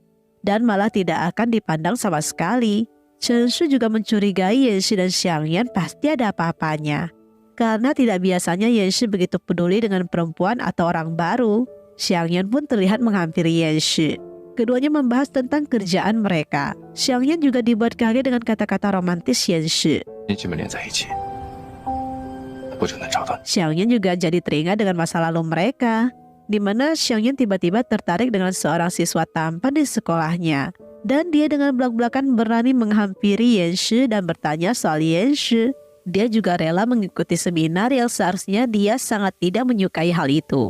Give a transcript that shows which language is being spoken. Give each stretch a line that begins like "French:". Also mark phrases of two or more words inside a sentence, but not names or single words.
Indonesian: Dan malah tidak akan dipandang sama sekali. Chen Shu juga mencurigai Yanshi dan Xiangyun pasti ada apa-apanya. Karena tidak biasanya Yanshi begitu peduli dengan perempuan atau orang baru. Xiangyun pun terlihat menghampiri Yanshi. Keduanya membahas tentang kerjaan mereka. Xiangyun juga dibuat kaget dengan kata-kata romantis Yanshi.
Chinese: 你们连在一起，我就能找到你。
Indonesian: Xiangyun juga jadi teringat dengan masa lalu mereka, di mana Xiangyun tiba-tiba tertarik dengan seorang siswa tampan di sekolahnya. Dan dia dengan belak-belakan berani menghampiri Yanshi dan bertanya soal Yanshi. Dia juga rela mengikuti seminar yang seharusnya dia sangat tidak menyukai hal itu.